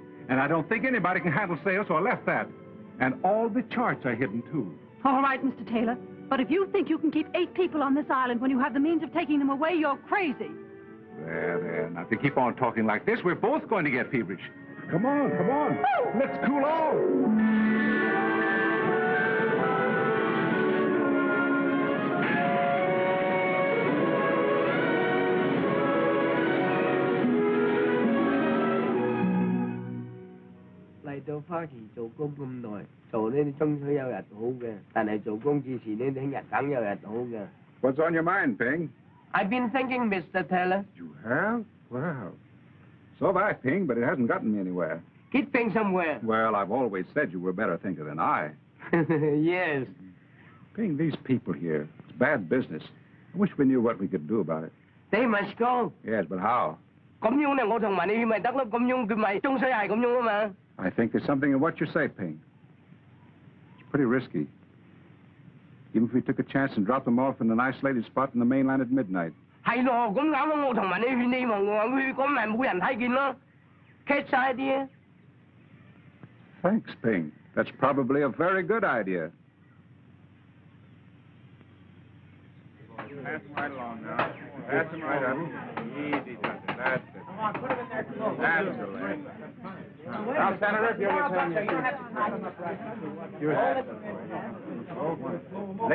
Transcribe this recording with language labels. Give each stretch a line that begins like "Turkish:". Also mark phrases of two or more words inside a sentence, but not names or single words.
English: And I don't think anybody can handle sails, so I left that. And all the charts are hidden, too. All right, Mr. Taylor. But if you think you can keep 8 people on this island when you have the means of taking them away, you're crazy. There. Now, if you keep on talking like this, we're both going to get feverish. Come on. Let's cool off.
Cantonese: 嚟到花旗做工咁耐，做呢啲終須有日好嘅，但係做工之前呢，聽日梗有日好嘅。
English: What's on your mind, Ping? I've been thinking, Mr. Taylor. You have? Well, so have I, Ping, but it hasn't gotten me anywhere. Get Ping somewhere. Well, I've always said you were a better thinker than I. Yes. Ping, these people here, it's bad business. I wish we knew what we could do about it. They must go. Yes, but how?
Cantonese: 咁樣咧，我同埋你去咪得咯，咁樣佢咪終須係咁樣啊嘛。
English: I think there's something in what you say, Ping. It's pretty risky. Even if we took a chance and dropped them off in an isolated spot in the mainland at midnight.
Cantonese: 係咯，咁啱咯，我同埋你去希望我去，咁咪冇人睇見咯，catch晒啲啊。
English: Thanks, Ping. That's probably a very good idea. Pass them right along now. Pass them right up. Easy, Doctor. That's it. Come on, put them in there. That's the way. Now, Senator, if you'll return your...